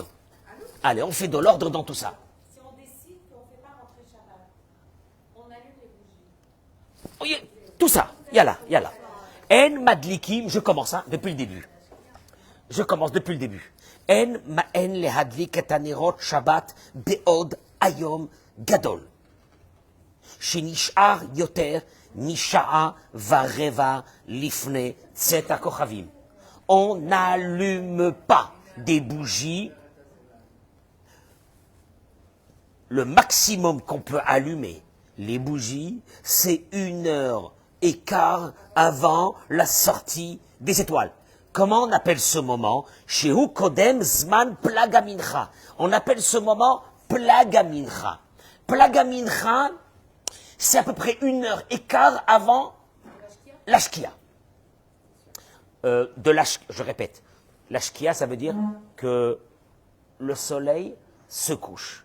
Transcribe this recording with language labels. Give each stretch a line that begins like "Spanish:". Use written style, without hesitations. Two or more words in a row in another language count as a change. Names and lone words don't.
French: Allez, on fait de l'ordre dans tout ça. Si on décide qu'on ne fait pas rentrer Shabbat, on allume les bougies. Oui, tout ça, yalla.
Hebrew: אין מדליקים,
French: je commence depuis le début. Je commence depuis le début.
Hebrew: אין להדליק את הנרות שבת בעוד היום גדול. שנשאר יותר משעה ורבע לפני צאת הכוכבים.
French: On n'allume pas des bougies. Le maximum qu'on peut allumer les bougies, c'est 1h15 avant la sortie des étoiles. Comment on appelle ce moment?
Hebrew: שהוא קודם זמן פלג המנחה.
French: On appelle ce moment plagamincha. Plagamincha, c'est à peu près 1h15 avant la shkia. Je répète, la shkia, ça veut dire que le soleil se couche.